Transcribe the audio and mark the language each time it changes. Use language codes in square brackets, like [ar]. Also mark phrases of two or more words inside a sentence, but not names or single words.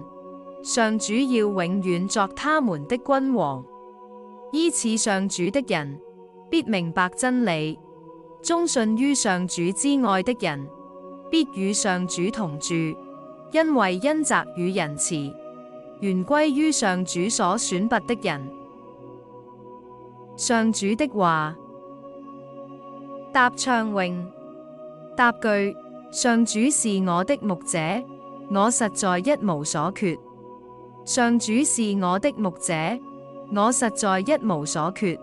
[zh] 上主要永遠作他們的君王。依恃上主的人，必明白真理；忠信於上主之愛的人，必與上主同住。因為恩澤與仁慈，原歸於上主所選拔的人。上主的話。答唱詠。答句：上主是我的牧者，我實在一無所缺。上主是我的牧者，我實在一無所缺。